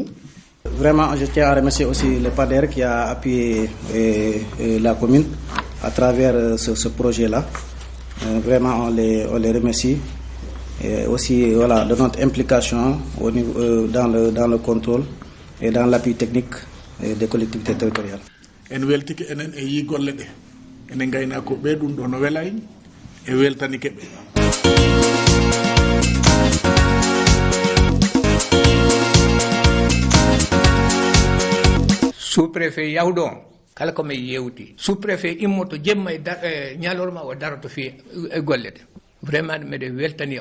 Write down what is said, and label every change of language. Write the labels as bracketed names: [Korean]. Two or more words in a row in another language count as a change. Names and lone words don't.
[French] Vraiment, je tiens à remercier aussi le PADER qui a appuyé la commune à travers ce projet-là. Vraiment, on les remercie. Et aussi, voilà, de notre implication au niveau, dans le contrôle et dans l'appui technique des collectivités territoriales. [Fula] En weltiki enen e yi golle ɗe enen gaynako ɓe ɗum ɗo no welay e weltanike ɓe. Sous-préfet yawɗo kala ko min yewti sous-préfet immoto jemma e ñalorma o daroto fi e golle ɗe vraiment mbeɗe weltani on.